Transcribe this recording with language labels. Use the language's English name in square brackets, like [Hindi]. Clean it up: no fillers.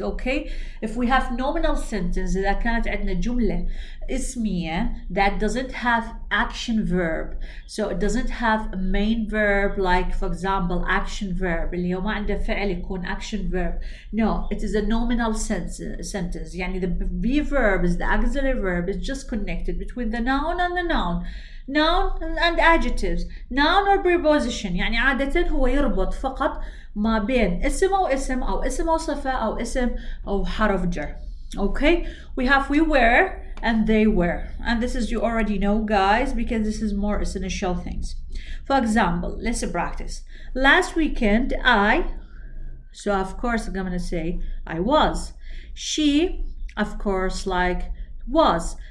[English] Okay, if we have nominal sentence [Arabic] إذا كانت عندنا جملة اسمية [English] that doesn't have action verb, so it doesn't have a main verb, like for example action verb [Arabic] اللي هو ما عنده فعل يكون [English] action verb. No, it is a nominal sentence. يعني the be verb is the auxiliary verb, is just connected between the noun and the noun and adjectives, noun or preposition. [Arabic] يعني عادة هو يربط فقط ما بين اسم أو اسم أو اسم أو صفة أو اسم أو حرف جر. [English] Okay, we have we were and they were, and this is you already know, guys, because this is more essential things. For example, let's practice. Last weekend so of course I'm gonna say I was. She, of course, was.